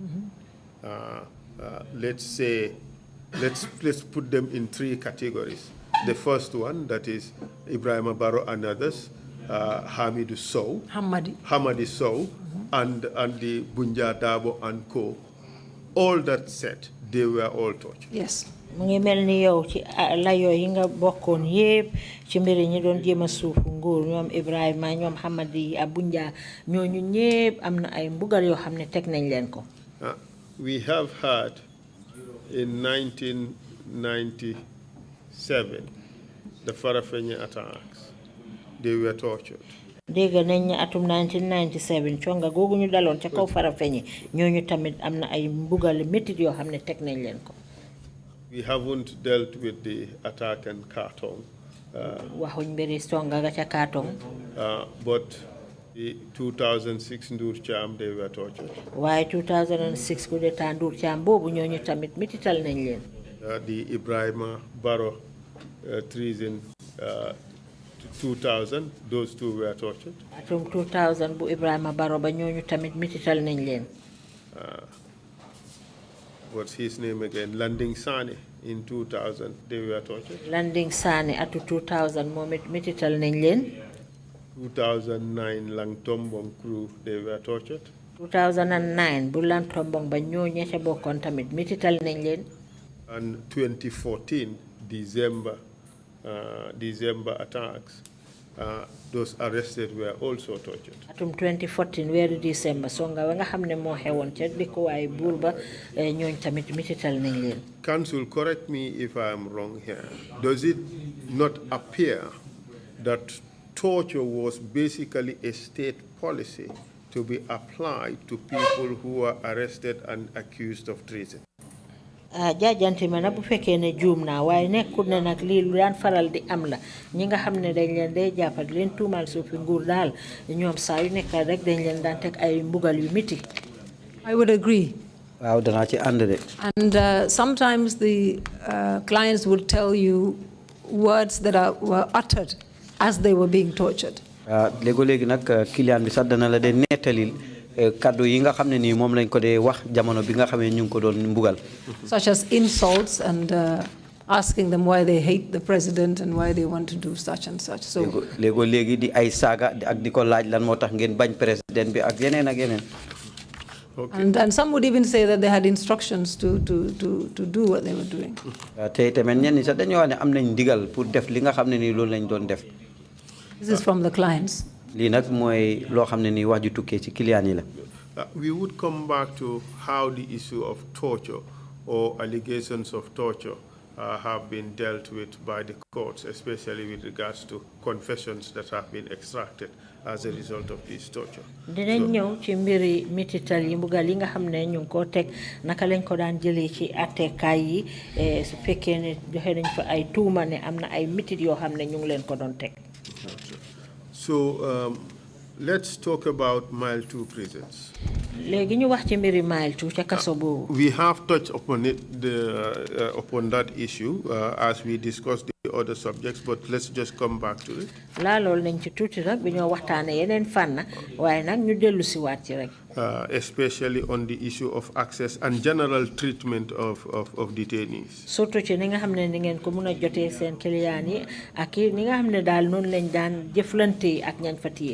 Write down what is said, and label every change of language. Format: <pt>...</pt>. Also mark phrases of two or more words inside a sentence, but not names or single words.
<en>Let's say, let's put them in three categories. The first one, that is Ibrahima Barrow and others, Hamidou Sow, Hamadi Sow, and the Bunja Dabo and Co. All that said, they were all tortured. Yes.</en> <wo>mu ngi mel ni yow ci layoo yi nga bokkoon yépp ci mbiri ñi doon jéem a suufu nguur ñoom Ibrahima ñoom Hamadi Abunja ñooñu ñépp am na ay mbugal yoo xam ne teg nañ leen ko.</wo> <en>We have had in 1997 the Farafenni attacks. They were tortured.</en> <wo>dégg nañ ne atum 1997 conga googu ñu daloon ca kaw Farafenni ñooñu tamit am na ay mbugal métit yoo xam ne teg nañ leen ko.</wo> <en>We haven't dealt with the attack in Kartong.</en> <wo>waxuñ mbiri songa ga ca Kartong.</wo> <en>But the 2006 Ndur Cham, they were tortured.</en> <wo>waaye 2006</wo> <fr>coup d'état</fr> <wo>Ndur Cham boobu ñooñu tamit métital nañ leen.</wo> <en>The Ibrahima Barrow treason 2000, those two were tortured.</en> <wo>atum 2000 bu Ibrahima Barrow ba ñooñu tamit métital nañ leen.</wo> <en>What's his name again? Landing Sani in 2000, they were tortured.</en> <wo>Landing Sani atu 2000 moom it métital nañ leen.</wo> <en>2009 Langtombong crew, they were tortured.</en> <wo>2009 bu Langtombong ba ñooñu ca bokkoon tamit métital nañ leen.</wo> <en>And 2014 December attacks, those arrested were also tortured.</en> <wo>atum 2014 weeru December songa wa nga xamne mo xewon ci diko way bour ba ñoñ tamit mitital nañ leen.</wo> <en>Council, correct me if I am wrong here. Does it not appear that torture was basically a state policy to be applied to people who are arrested and accused of treason?</en> <wo>Jaajante ma bu fekkee ne juum naa waaye nekkul ne nag lii lu daan faral di am la ñi nga xam ne dañ leen day jàppat leen tuumal suufi nguur daal ñoom saa yu nekk rek dañ leen daan teg ay mbugal yu miti.</wo> <en>I would agree.</en> <wo>waaw danaa ci ànd de.</wo> <en>And sometimes the clients would tell you words that were uttered as they were being tortured.</en> <wo>léegi nag client bi sax dana la de nettalil kaddu yi nga xam ne nii moom lañ ko dee wax jamono bi nga xam ne ñu ngi ko doon mbugal.</wo> <en>Such as insults and asking them why they hate the president and why they want to do such and such. So</en> <wo>léegi di ay saaga ak di ko laaj lan moo tax ngeen bañ président bi ak yeneen ak yeneen.</wo> <en>And some would even say that they had instructions to do what they were doing.</en> <wo>te tamit ñenn ñi sax dañoo wax ne am nañ ndigal pour def li nga xam ne nii loolu lañ doon def.</wo> <en>This is from the clients.</en> <wo>lii nag mooy loo xam ne nii wax ju tukkee ci client yi la.</wo> <en>We would come back to how the issue of torture or allegations of torture have been dealt with by the courts, especially with regards to confessions that have been extracted as a result of this torture.</en> <wo>Dinañ ñëw ci mbiri mitital yi mbugal yi nga xam ne ñu ngi ko teg naka lañ ko daan jëlee ci attekaay yi su fekkee ne joxe nañ fa ay tuuma ne am na ay mitit yoo xam ne ñu ngi leen ko doon teg.</wo> <en>So let's talk about Mile 2 prisons.</en> <wo>Léegi ñu wax ci mbiri Mile 2 ca kaso boobu.</wo> <en>We have touched upon it, upon that issue as we discussed the other subjects, but let's just come back to it.</en> <wo>Laalool nañ ci tuuti rek bi ñoo waxtaane yeneen fànn waaye nag ñu dellu si waat ci rek.</wo> <en>Especially on the issue of access and general treatment of detainees.</en> <wo>Surtout ci ni nga xam ne ni ngeen ko mën a jotee seen client yi ak ni nga xam ne daal noonu lañ daan jëflante ak ñañ fa téye.</wo>